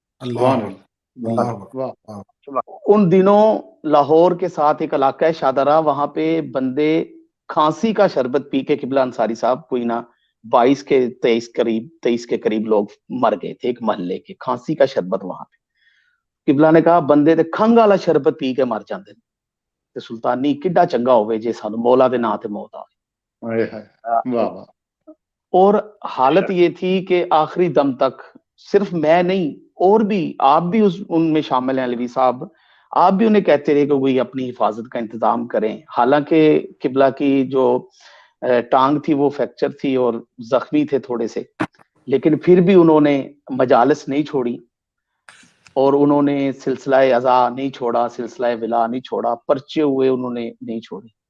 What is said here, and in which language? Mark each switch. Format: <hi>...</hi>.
<ur>اللہ اللہ واہ. ان دنوں لاہور کے ساتھ ایک علاقہ ہے شادرہ, وہاں پہ بندے کھانسی کا شربت پی کے قبلہ انصاری صاحب کوئی نہ 22 کے 23 کے قریب لوگ مر گئے تھے ایک محلے کے, کھانسی کا شربت وہاں پہ.</ur> <pa>قبلہ نے کہا بندے تے کھنگ والا شربت پی کے مر جاندے تے سلطانی کڈا چنگا ہوئے جے سانو مولا دے نام تے موت آوے. واہ واہ.</pa> <ur>اور حالت یہ تھی کہ آخری دم تک صرف میں نہیں اور بھی آپ بھی ان میں شامل ہیں. علوی صاحب آپ بھی انہیں کہتے رہے کہ وہی اپنی حفاظت کا انتظام کریں. حالانکہ قبلہ کی جو ٹانگ تھی وہ فریکچر تھی اور زخمی تھے تھوڑے سے, لیکن پھر بھی انہوں نے مجالس نہیں چھوڑی اور انہوں نے سلسلہ ازا نہیں چھوڑا, سلسلہ ولا نہیں چھوڑا, پرچے ہوئے انہوں نے نہیں چھوڑے.</ur>